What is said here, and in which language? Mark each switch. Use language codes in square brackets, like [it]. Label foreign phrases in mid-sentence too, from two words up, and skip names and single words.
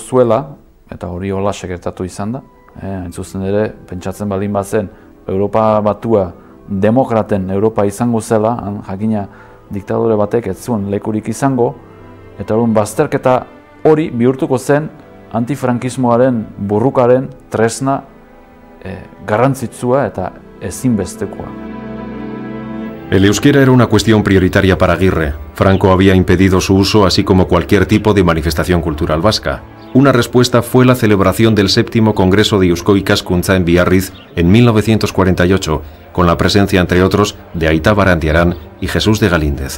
[eu] zuela, eta hori hola sekretatu izan da, hain zuzen ere, pentsatzen baldin bazen, Europa Batua demokraten Europa izango zela, jakina diktadore batek ez zuen lekurik izango, eta orduan bazterketa hori bihurtuko zen antifrankismoaren burrukaren tresna garrantzitsua eta ezinbestekoa. [es] El euskera era una cuestión prioritaria para Aguirre. Franco había impedido su uso, así como cualquier tipo de manifestación cultural vasca. Una respuesta fue la celebración del 7º Congreso de Eusko Ikaskuntza en Biarritz en 1948, con la presencia, entre otros, de Aita Barandiarán y Jesús de Galíndez.